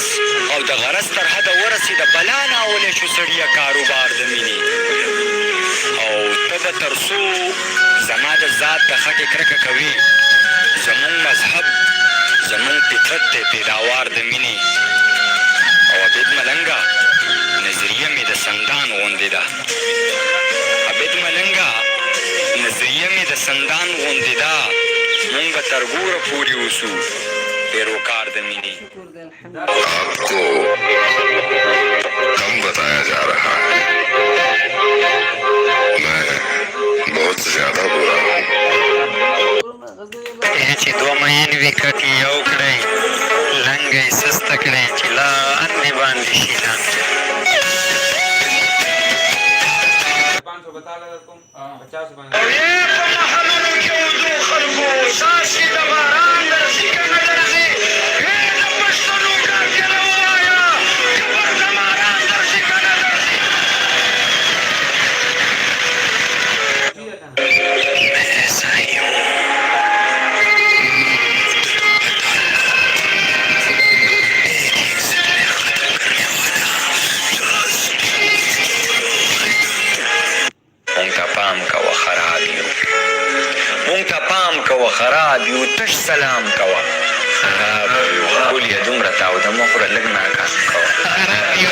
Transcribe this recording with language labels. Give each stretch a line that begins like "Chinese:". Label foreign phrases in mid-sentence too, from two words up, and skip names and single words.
Pashto: او د غرض تر حده ورسېده بلا ناولی شو سړیه کاروبار د مینې او ته به تر څو زما د ذات د خټې کرکه کوي زمونږ مذهب زمونږ فطرت دی پیداوار د مینې او عبید ملنګه نظریه مې د سندان غوندې ده عبید ملنګه نظریه مې د سندان غوندې ده مونږ به تر ګوره پورې اوسو پیروکار د مینې
Hindi: आपको कम बताया जा रहा है मैं बहुत ज्यादा बुरा हूँ
Pashto: چې دوه مین وي کټې یو کړئ لنګه یې سسته کړئ چې لا اندې باندې شي لاندې
Hindi: 500 बता रहा तुम 50 बन
Pashto: او یې په محلونو کې وځو خلکو څاڅکي د باران درځي که نه درځي ای د پښتنو کاکله ووایه کبر د ماران درځي که نه درځي
Hindi: मैं ऐसा ही हूँ
Pashto: مونږ ته پام کوه خراب یو مونږ ته پام کوه خراب یو تش سلام کوه خراب یو ښکلې دومره تاوده مه خوره لږ ناکام کوه خراب یو